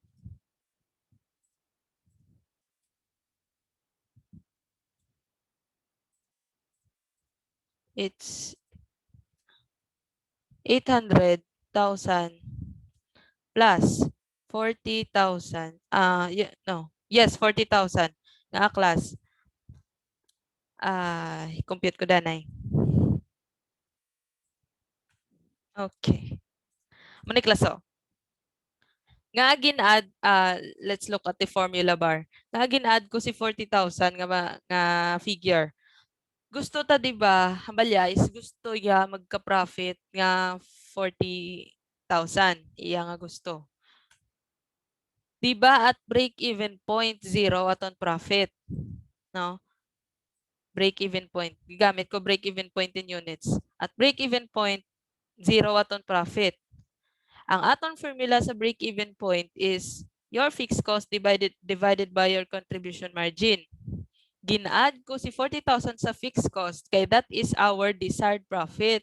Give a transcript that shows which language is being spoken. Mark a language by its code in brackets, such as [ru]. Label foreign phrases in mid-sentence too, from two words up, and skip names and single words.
[en] It's 800,000 plus 40,000. No. Yes, 40,000 nga class. [hil] Compute ko danay. Okay. Muna class oh. Nga gin-add, [en] let's look at the formula bar. [hil] Nga gin-add ko si 40,000 nga figure. Gusto ta 'di ba? Hambalya is gusto ya magka-profit nga 40,000. Iya nga gusto. 'Di ba at [en] break-even point [hil] 0 aton profit, no? [en] Break-even point. [hil] Gigamit ko [en] break-even point in units. At break-even point 0 aton profit. [hil] Ang aton formula sa [en] break-even point is your fixed cost divided by your contribution margin. [hil] Gin-add ko si 40,000 sa [en] fixed cost kay that is our desired profit.